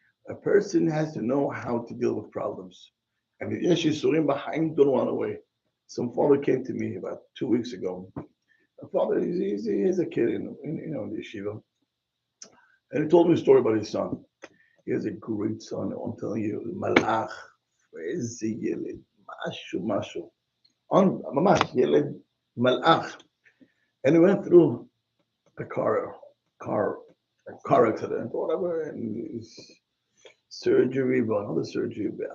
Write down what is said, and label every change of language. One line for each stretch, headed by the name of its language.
English: A person has to know how to deal with problems. And if yesh yisurim b'chaim, don't run away. Some father came to me about 2 weeks ago. A father, he's a kid in the yeshiva. And he told me a story about his son. He has a great son. I'm telling you, Malach,
Hebrew: איזה ילד, משהו. ממש, ילד Malach.
English: And he went through a car accident, or whatever, and his surgery, but another surgery.